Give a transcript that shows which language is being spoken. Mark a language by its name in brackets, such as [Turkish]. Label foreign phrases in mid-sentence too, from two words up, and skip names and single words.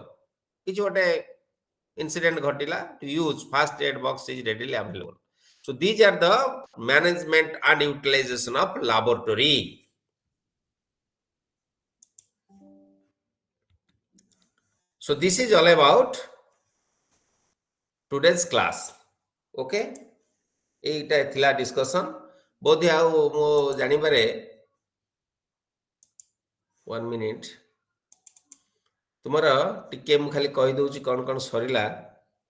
[Odia] କିଛି ଗୋଟେ ଇନସିଡେଣ୍ଟ ଘଟିଲା [English] to use first aid box is readily available. So these are the management and utilization of laboratory. So this is all about today's class. Okay? [Odia] ଏଟା ଥିଲା ଡିସକସନ ବୋଧେ ଆ ମୋ ଜାଣି ପାରେ 1 ମିନିଟ ତୁମର ଟିକେ ମୁଁ ଖାଲି କହି ଦଉଛି କଣ କଣ ସରିଲା